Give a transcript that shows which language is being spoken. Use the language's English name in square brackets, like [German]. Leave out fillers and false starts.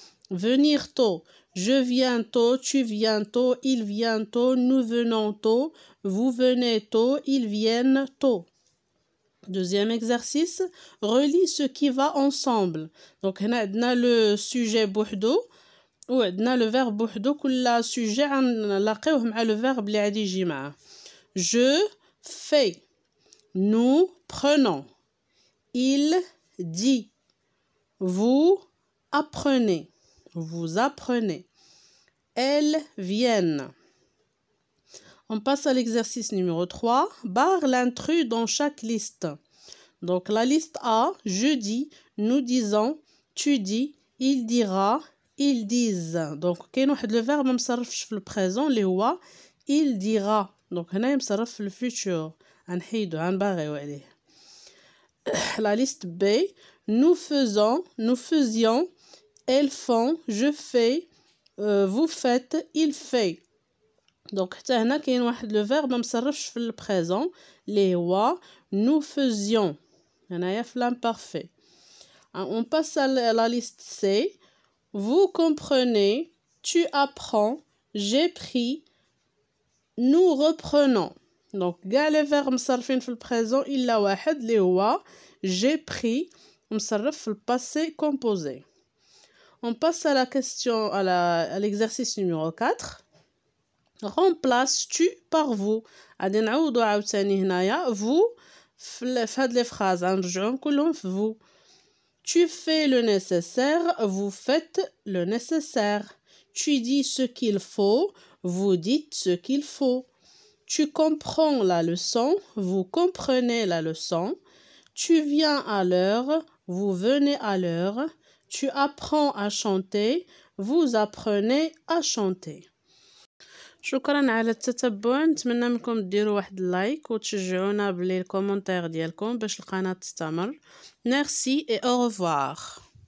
[French] Venir tôt, je viens tôt, tu viens tôt, il vient tôt, nous venons tôt, vous venez tôt, ils viennent tôt. Deuxième exercice, relie ce qui va ensemble. Donc, on a le sujet بوحدو. [Arabic] وعندنا le verbe بوحدو كل sujet غنلاقيوه مع le verbe اللي غادي يجي معاه. [French] Je fais, nous prenons, il dit, vous apprenez, vous apprenez, elles viennent. On passe à l'exercice numéro 3. Barre l'intrus dans chaque liste. Donc la liste A, je dis, nous disons, tu dis, il dira, ils disent. [Arabic] Donc كاين واحد le verbe ما مصرفش في البريزون اللي هو il dira. Donc هنا مصرف في الفيتور. غنحيدو غنباغيو عليه. [French] La liste B, nous faisons, nous faisions, elles font, je fais, vous faites, il fait. [Arabic] Donc حتى هنا كاين واحد le verbe ما مصرفش في البريزون اللي هو nous faisions. هنايا في l'imparfait. [French] On passe à la liste C. Vous comprenez, tu apprends, j'ai pris, nous reprenons. [Arabic] Donc, كاع les verbes مصرفين في البريزون إلا واحد اللي هو j'ai pris مصرف في الباسé composé. [French] On passe à la question, à l'exercice numéro 4. Remplaces-tu par vous. [Arabic] غادي نعوضو عاوتاني هنايا vous في هاد لي فراز غنرجعوهم كلهم في vous. [French] Tu fais le nécessaire, vous faites le nécessaire. Tu dis ce qu'il faut, vous dites ce qu'il faut. Tu comprends la leçon, vous comprenez la leçon. Tu viens à l'heure, vous venez à l'heure. Tu apprends à chanter, vous apprenez à chanter. [Arabic] شكرا على التتبع، نتمنى منكم ديروا واحد اللايك وتشجعونا بالكومنتير ديالكم باش القناة تستمر. ميرسي [French] et au revoir.